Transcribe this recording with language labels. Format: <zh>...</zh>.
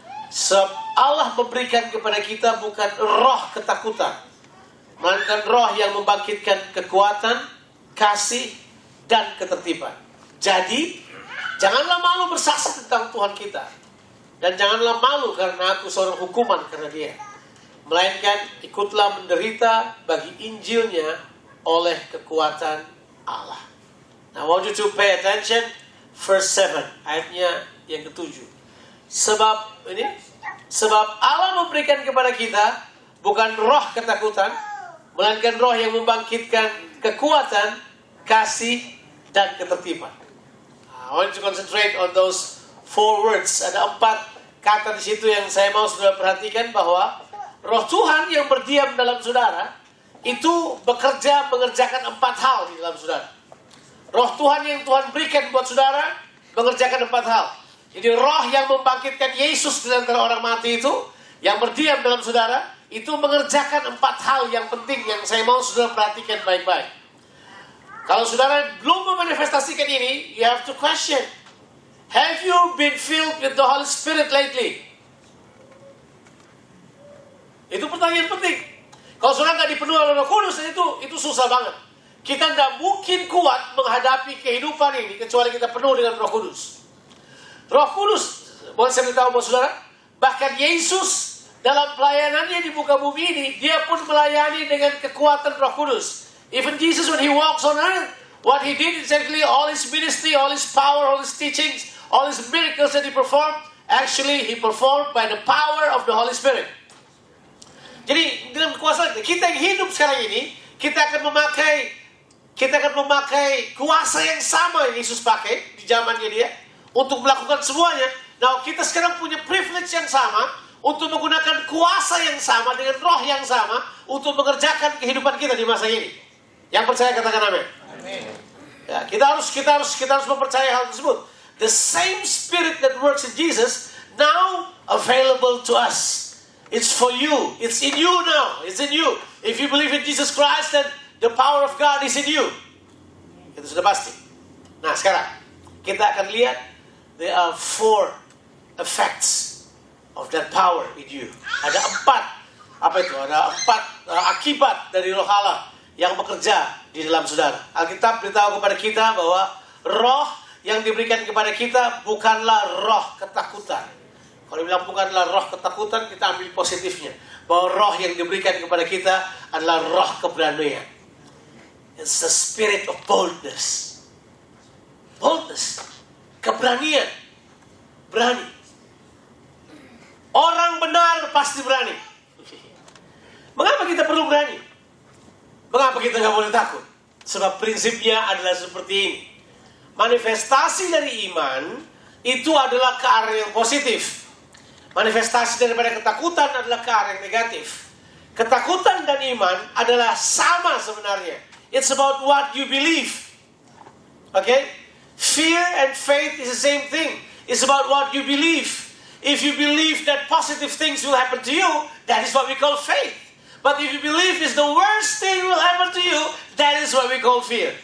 <id>Sebab Allah memberikan kepada kita bukan roh ketakutan, melainkan roh yang membangkitkan kekuatan, kasih, dan ketertiban. Jadi, janganlah malu bersaksi tentang Tuhan kita. Dan janganlah malu karena aku seorang hukuman karena dia. Melainkan ikutlah menderita bagi Injilnya oleh kekuatan Allah.</id> <en>Now I want you to pay attention. Verse 7,</en> <id>ayatnya yang ke-7. Sebab Allah memberikan kepada kita bukan roh ketakutan, melainkan roh yang membangkitkan kekuatan, kasih, dan ketertiban.</id> <en>I want you to concentrate on those 4 words.</en> <id>Ada 4 kata di situ yang saya mau saudara perhatikan, bahwa Roh Tuhan yang berdiam dalam saudara itu bekerja mengerjakan 4 hal di dalam saudara. Roh Tuhan yang Tuhan berikan buat saudara mengerjakan 4 hal. Jadi roh yang membangkitkan Yesus dari antara orang mati itu, yang berdiam dalam saudara, itu mengerjakan 4 hal yang penting yang saya mau saudara perhatikan baik-baik. Kalau saudara belum memanifestasikan ini,</id> <en>you have to question. Have you been filled with the Holy Spirit lately?</en> <id>Itu pertanyaan penting. Kalau saudara nggak dipenuhi oleh Roh Kudus, itu susah banget. Kita nggak mungkin kuat menghadapi kehidupan ini kecuali kita penuh dengan Roh Kudus. Roh Kudus, boleh saya beritahu buat saudara, bahkan Yesus dalam pelayanannya di muka bumi ini, dia pun melayani dengan kekuatan Roh Kudus.</id> <en>Even Jesus when he walks on earth, what he did is actually all his ministry, all his power, all his teachings, all his miracles that he performed, actually he performed by the power of the Holy Spirit.</en> <id>Jadi dalam kuasa kita yang hidup sekarang ini, kita akan memakai kuasa yang sama yang Yesus pakai di zamannya dia untuk melakukan semuanya. Nah, kita sekarang punya privilege yang sama untuk menggunakan kuasa yang sama dengan roh yang sama untuk mengerjakan kehidupan kita di masa ini. Yang percaya katakan amin. Ya, kita harus mempercayai hal tersebut.</id> <en>The same spirit that works in Jesus now available to us. It's for you. It's in you now. It's in you. If you believe in Jesus Christ, then the power of God is in you.</en> <id>Itu sudah pasti. Nah, sekarang kita akan lihat</id> <en>there are 4 effects of that power in you.</en> <id>Ada 4. Apa itu? Ada 4 akibat dari Roh Allah yang bekerja di dalam saudara. Alkitab beritahu kepada kita bahwa roh yang diberikan kepada kita bukanlah roh ketakutan. Kalau bilang bukanlah roh ketakutan, kita ambil positifnya. Bahwa roh yang diberikan kepada kita adalah roh keberanian.</id> <en>It's the spirit of boldness.</en> <id>Boldness. Keberanian. Berani. Orang benar pasti berani. Mengapa kita perlu berani? Mengapa kita nggak boleh takut? Sebab prinsipnya adalah seperti ini. Manifestasi dari iman itu adalah ke arah yang positif. Manifestasi daripada ketakutan adalah ke arah yang negatif. Ketakutan dan iman adalah sama sebenarnya.</id> <en>It's about what you believe. Okay? Fear and faith is the same thing. It's about what you believe. If you believe that positive things will happen to you, that is what we call faith. But if you believe is the worst thing will happen to you, that is what we call fear.</en>